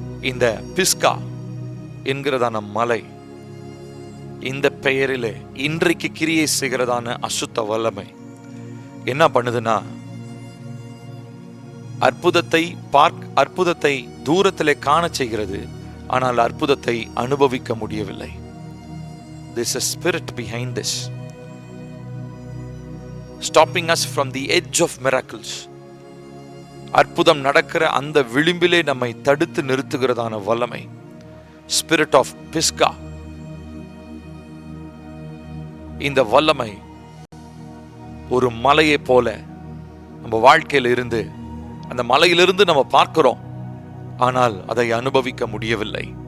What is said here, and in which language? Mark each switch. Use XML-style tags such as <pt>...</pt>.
<ta>இந்த பிஸ்கா என்கிறதான மலை, இந்த பெயரிலே இன்றைக்கு கிரியை செய்கிறதான அசுத்த வல்லமை என்ன பண்ணுதுன்னா, அற்புதத்தை தூரத்திலே காண செய்கிறது, ஆனால் அற்புதத்தை அனுபவிக்க முடியவில்லை.</ta> <en>There's a spirit behind this, stopping us from the edge of miracles.</en> <ta>அற்புதம் நடக்கிற அந்த விளிம்பிலே நம்மை தடுத்து நிறுத்துகிறதான வல்லமை,</ta> <en>spirit of Pisgah.</en> <ta>இந்த வல்லமை ஒரு மலையை போல நம்ம வாழ்க்கையில் இருந்து, அந்த மலையிலிருந்து நம்ம பார்க்கிறோம், ஆனால் அதை அனுபவிக்க முடியவில்லை.</ta>